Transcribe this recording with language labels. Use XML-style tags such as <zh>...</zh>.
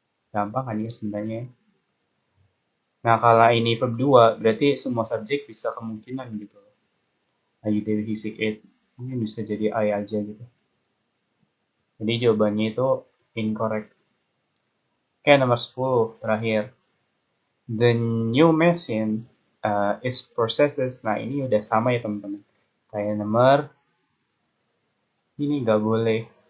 <id>Gampang kan ya sebenarnya. Nah, kalau ini verb 2, berarti semua subjek bisa kemungkinan gitu. Ayu Dewi Hisik It. Ini bisa jadi I aja gitu. Jadi jawabannya itu incorrect. Oke, nomor 10 terakhir.</id> <en>The new machine is processes.</en> <id>Nah, ini udah sama ya teman-teman. Kayak nomor ini nggak boleh.</id>